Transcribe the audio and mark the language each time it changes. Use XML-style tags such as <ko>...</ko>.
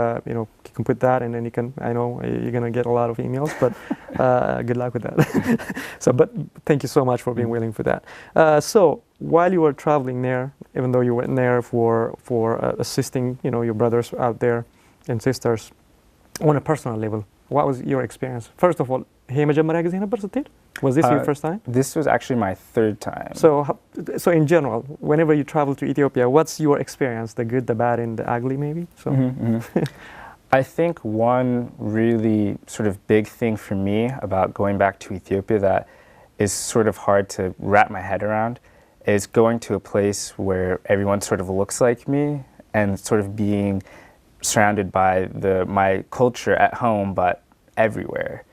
<en>you can put that, and then you can. I know you're gonna get a lot of emails, but good luck with that. But thank you so much for being willing for that. So while you were traveling there, even though you went there for assisting, your brothers out there and sisters, on a personal level, what was your experience? First of all,</en> <am>ይሄ የመጀመሪያ ጊዜ ነበር ስትሄድ?</am> <en>Was this your first time? This was actually my third time. So in general, whenever you travel to Ethiopia, what's your experience? The good, the bad, and the ugly, maybe? So. I think one really sort of big thing for me about going back to Ethiopia that is sort of hard to wrap my head around is going to a place where everyone sort of looks like me and sort of being surrounded by my culture at home, but everywhere.</en>